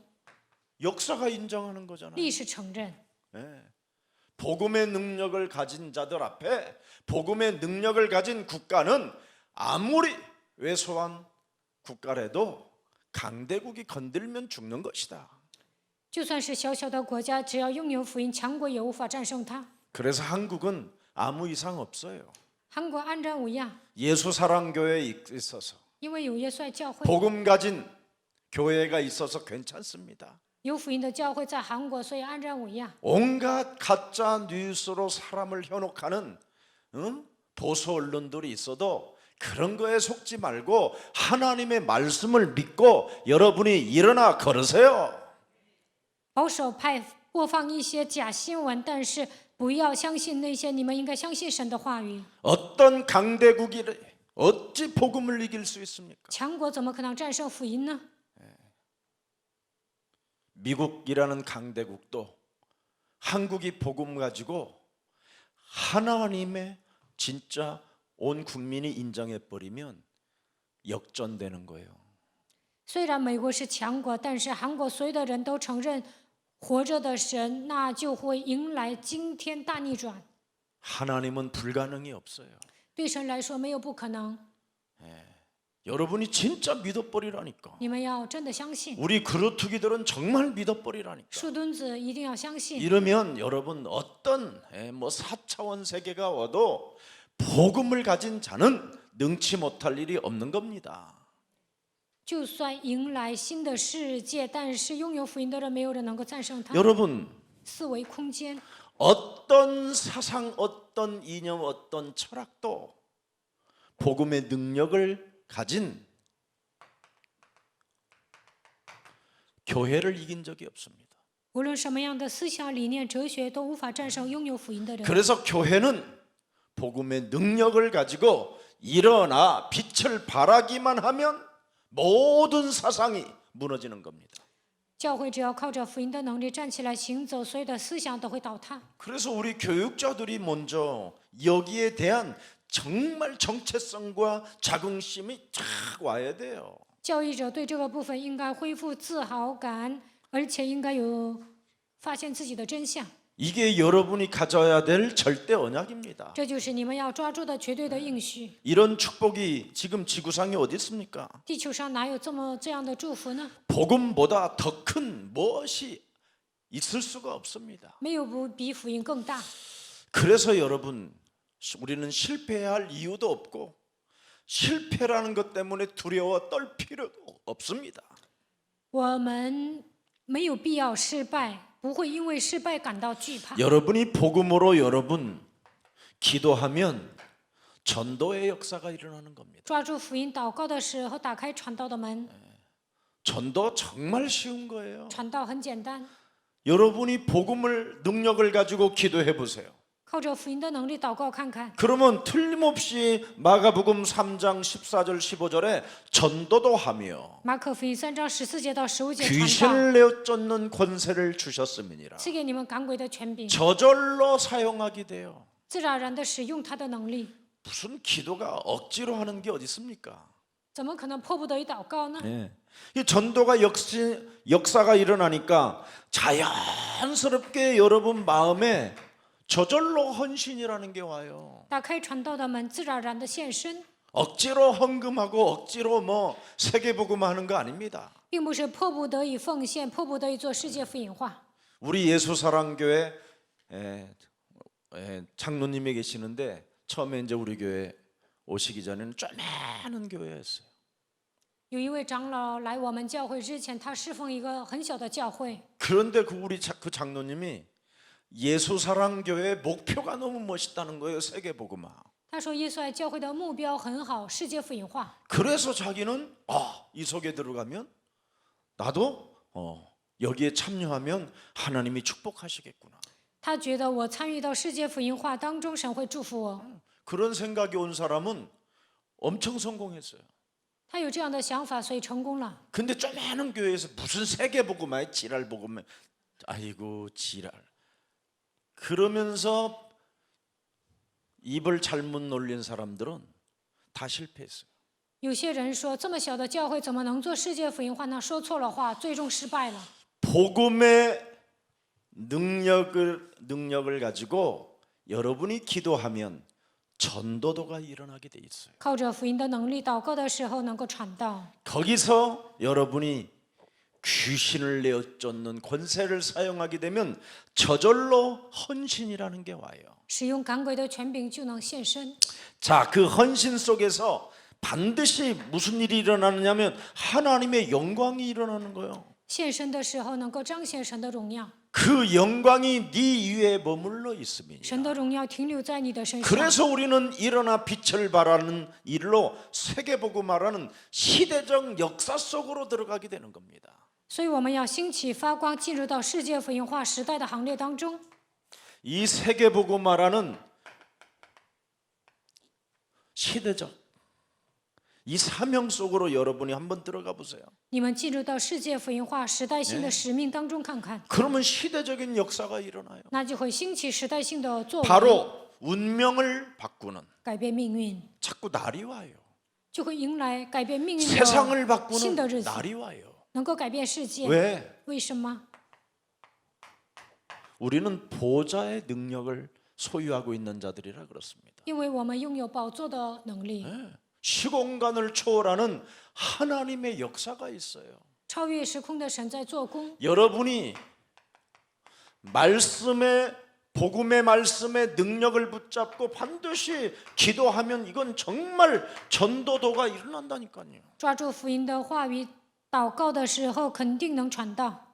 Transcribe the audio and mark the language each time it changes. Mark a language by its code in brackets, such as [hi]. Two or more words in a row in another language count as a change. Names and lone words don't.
[ko] 역사가 인정하는 거잖아요. [zh] 历史承认， [ko] 예. 복음의 능력을 가진 자들 앞에 복음의 능력을 가진 국가는 아무리 왜소한 국가라도 강대국이 건들면 죽는 것이다. [zh] 就算是小小的国家，只要拥有福音，强国也无法战胜它。 [ko] 그래서 한국은 아무 이상 없어요. [zh] 韩国安然无恙， [ko] 예수사랑교회에 있어서 [zh] 因为有耶稣爱教会， [ko] 복음 가진 교회가 있어서 괜찮습니다. [zh] 有福音的教会在韩国，所以安然无恙。 [ko] 온갖 가짜 뉴스로 사람을 현혹하는 보수 언론들이 있어도 그런 거에 속지 말고 하나님의 말씀을 믿고 여러분이 일어나 걸으세요. [zh] 保守派播放一些假新闻，但是不要相信那些，你们应该相信神的话语。 [ko] 어떤 강대국이 어찌 복음을 이길 수 있습니까? [zh] 强国怎么可能战胜福音呢？ [ko] 미국이라는 강대국도 한국이 복음 가지고 하나님의 진짜 온 국민이 인정해 버리면 역전되는 거예요. [zh] 虽然美国是强国，但是韩国所有的人都承认活着的神，那就会迎来惊天大逆转。 [ko] 하나님은 불가능이 없어요. [zh] 对神来说没有不可能， [ko] 여러분이 진짜 믿어버리라니까. [zh] 你们要真的相信。 [ko] 우리 그루트기들은 정말 믿어버리라니까. [zh] 树墩子一定要相信， [ko] 이러면 여러분 어떤 4차원 세계가 와도 복음을 가진 자는 능치 못할 일이 없는 겁니다. [zh] 就算迎来新的世界，但是拥有福音的人，没有人能够战胜他。 [ko] 여러분 [zh] 四维空间， [ko] 어떤 사상, 어떤 이념, 어떤 철학도 복음의 능력을 가진 교회를 이긴 적이 없습니다. [zh] 无论什么样的思想理念、哲学，都无法战胜拥有福音的人。 [ko] 그래서 교회는 복음의 능력을 가지고 일어나 빛을 발하기만 하면 모든 사상이 무너지는 겁니다. [zh] 教会只要靠着福音的能力站起来行走，所有的思想都会倒塌。 [ko] 그래서 우리 교육자들이 먼저 여기에 대한 정말 정체성과 자긍심이 쫙 와야 돼요. [zh] 教育者对这个部分应该恢复自豪感，而且应该有发现自己的真相。 [ko] 이게 여러분이 가져야 될 절대 언약입니다. [zh] 这就是你们要抓住的绝对的应许。 [ko] 이런 축복이 지금 지구상에 어디 있습니까? [zh] 地球上哪有这样的祝福呢？ [ko] 복음보다 더 큰 무엇이 있을 수가 없습니다. [zh] 没有比福音更大。 [ko] 그래서 여러분 우리는 실패할 이유도 없고 실패라는 것 때문에 두려워 떨 필요도 없습니다. [zh] 我们没有必要失败，不会因为失败感到惧怕。 [ko] 여러분이 복음으로 여러분 기도하면 전도의 역사가 일어나는 겁니다. [zh] 抓住福音祷告的时候，打开传道的门。 [ko] 전도 정말 쉬운 거예요. [zh] 传道很简单， [ko] 여러분이 복음을 능력을 가지고 기도해 보세요. [zh] 靠着福音的能力祷告看看。 [ko] 그러면 틀림없이 마가복음 3장 14절 15절에 전도도 하며 [zh] 马可福音3章14节到15节传道， [ko] 귀신을 내어 쫓는 권세를 주셨음이니라. [zh] 赐给你们赶鬼的权柄， [ko] 저절로 사용하게 돼요. [zh] 自然而然的使用他的能力。 [ko] 무슨 기도가 억지로 하는 게 어디 있습니까? [zh] 怎么可能迫不得已祷告呢？ [ko] 이 전도가 역사가 일어나니까 자연스럽게 여러분 마음에 저절로 헌신이라는 게 와요. [zh] 打开传道的门，自然而然的献身， [ko] 억지로 헌금하고 억지로 세계복음하는 거 아닙니다. [zh] 并不是迫不得已奉献，迫不得已做世界福音化。 [ko] 우리 예수사랑교회 장로님이 계시는데 처음에 이제 우리 교회 오시기 전에는 쪼매는 교회였어요. [zh] 有一位长老来我们教会之前，他侍奉一个很小的教会。 [ko] 그런데 그 장로님이 예수사랑교회의 목표가 너무 멋있다는 거예요. 세계복음화. [zh] 他说耶稣爱教会的目标很好，世界福音化。 [ko] 그래서 자기는 이 속에 들어가면 나도 여기에 참여하면 하나님이 축복하시겠구나. [zh] 他觉得我参与到世界福音化当中，神会祝福我。 [ko] 그런 생각이 온 사람은 엄청 성공했어요. [zh] 他有这样的想法，所以成功了。 [ko] 근데 조그마한 교회에서 무슨 세계복음화에 지랄 복음에 아이고 지랄 그러면서 입을 잘못 놀린 사람들은 다 실패했어요. [zh] 有些人说，这么小的教会怎么能做世界福音化呢？说错了话，最终失败了。 [ko] 복음의 능력을 가지고 여러분이 기도하면 전도도가 일어나게 돼 있어요. [zh] 靠着福音的能力，祷告的时候能够传道。 [ko] 거기서 여러분이 귀신을 내어쫓는 권세를 사용하게 되면 저절로 헌신이라는 게 와요. [zh] 使用赶鬼的权柄就能现身。 [ko] 자, 그 헌신 속에서 반드시 무슨 일이 일어나느냐면 하나님의 영광이 일어나는 거예요. [zh] 现身的时候能够彰显神的荣耀， [ko] 그 영광이 네 위에 머물러 있음이니. [zh] 神的荣耀停留在你的身上。 [ko] 그래서 우리는 일어나 빛을 발하는 일로 세계복음화라는 시대적 역사 속으로 들어가게 되는 겁니다. [zh] 所以我们要兴起发光，进入到世界福音化时代的行列当中。 [ko] 이 세계복음화라는 시대적 이 사명 속으로 여러분이 한번 들어가 보세요. [zh] 你们进入到世界福音化时代性的使命当中看看， [ko] 그러면 시대적인 역사가 일어나요. [zh] 那就会兴起时代性的作为， [ko] 바로 운명을 바꾸는 [zh] 改变命运， [ko] 자꾸 날이 와요. [zh] 就会迎来改变命运 [ko] 세상을 [zh] 的 [ko] 바꾸는 [zh] 新的日子， [ko] 날이 와요. [zh] 能够改变世界。 [ko] 왜? [zh] 为什么？ [ko] 우리는 보좌의 능력을 소유하고 있는 자들이라 그렇습니다. [zh] 因为我们拥有宝座的能力， [ko] 시공간을 초월하는 하나님의 역사가 있어요. [zh] 超越时空的神在做工。 [ko] 여러분이 말씀의 복음의 말씀의 능력을 붙잡고 반드시 기도하면 이건 정말 전도도가 일어난다니까요. [zh] 抓住福音的话语，祷告的时候肯定能传道。